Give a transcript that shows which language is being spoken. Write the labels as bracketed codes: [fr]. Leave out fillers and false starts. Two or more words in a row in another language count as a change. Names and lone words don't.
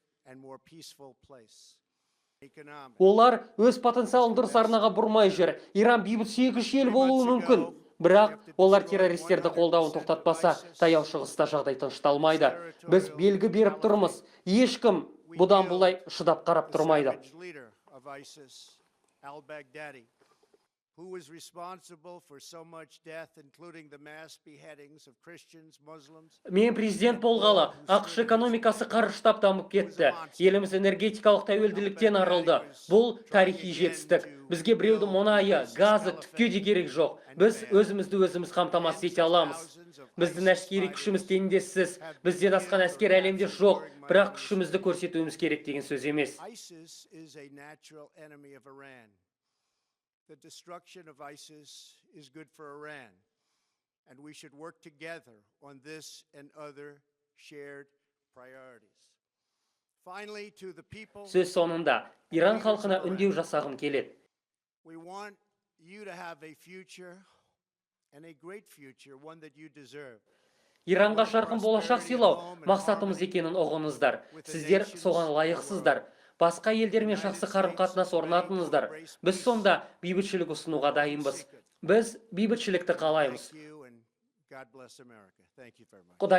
[kk] Олар өз потенциалын дұрыс арнаға бұрмай жүр. Иран бейбітсүйгіш ел болуы мүмкін. Бірақ олар террористерді қолдауын тоқтатпаса, таяу шығыста жағдай тынышталмайды. Біз белгі беріп тұрмыз. Ешкім бұдан бұлай шыдап қарап тұрмайды. [en] Al-Baghdadi, who is responsible for so much death, including the mass beheadings of Christians, Muslims. [kk] Мен президент болғалы, ақш экономикасы қарыштап дамып кетті. Еліміз энергетикалық тәуелділіктен арылды. Бұл тарихи жетістік. Бізге біреудің мұнайы, газы түкке де керек жоқ. Біз өзімізді өзіміз қамтамасыз ете аламыз. Біздің әскери күшіміз теңдессіз. Бізден асқан әскер әлемде жоқ, бірақ күшімізді көрсетуіміз керек деген сөз емес. [en] ISIS is a natural enemy of Iran. The destruction of ISIS is good for Iran, and we should work together on this and other shared priorities. Finally, to the people, [kk] сөз соңында Иран халқына үндеу жасағым келеді. [en] We want you to have a future and a great future, one that you deserve. [kk] Иранға жарқын болашақ сыйлау мақсатымыз екенін ұғыныздар. Сіздер соған лайықсыздар. Басқа елдермен жақсы қарым-қатынас орнатыңыздар. Біз сонда бейбітшілік ұсынуға дайынбыз. Біз бейбітшілікті қалаймыз. Құдай Американы қолдасын.